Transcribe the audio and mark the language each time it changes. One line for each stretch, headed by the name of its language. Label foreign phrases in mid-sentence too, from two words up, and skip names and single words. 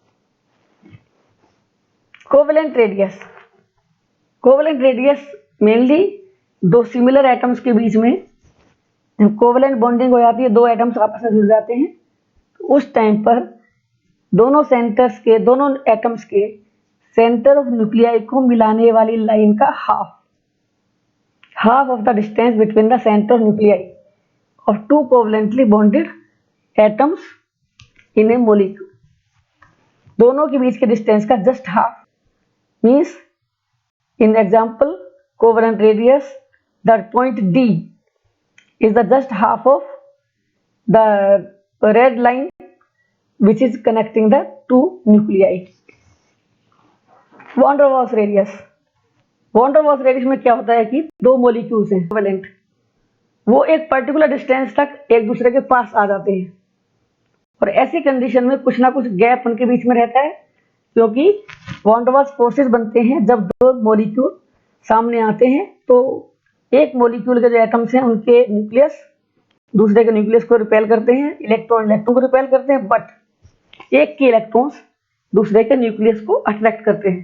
English: covalent radius, covalent radius mainly
Hindi: दो
English: similar atoms
Hindi: के बीच में जब
English: covalent bonding
Hindi: हो जाती है, दो एटम्स आपस में जुड़ जाते हैं, तो उस टाइम पर दोनों एटम्स के
English: centre of nuclei
Hindi: को मिलाने वाली लाइन का
English: half of the distance between the centre of nuclei of two covalently bonded atoms in a molecule.
Hindi: दोनों के बीच के डिस्टेंस का जस्ट हाफ
English: means in the example covalent radius, that point D is the just half of the red line which is connecting the two nuclei.
Hindi: van der Waals radius, van der Waals radius में क्या होता है कि दो मॉलिक्यूल्स हैं कोवेलेंट, वो एक
English: particular distance
Hindi: तक एक दूसरे के पास आ जाते हैं, और ऐसी कंडीशन में कुछ ना कुछ गैप उनके बीच में रहता है, क्योंकि
English: van der Waals forces
Hindi: बनते हैं जब दो मॉलिक्यूल सामने आते हैं, तो एक मॉलिक्यूल के जो एटम्स हैं उनके न्यूक्लियस दूसरे के न्यूक्लियस को रिपेल करते हैं, इलेक्ट्रॉन को रिपेल करते हैं, बट एक के इलेक्ट्रॉन्स दूसरे के न्यूक्लियस को अट्रैक्ट करते हैं।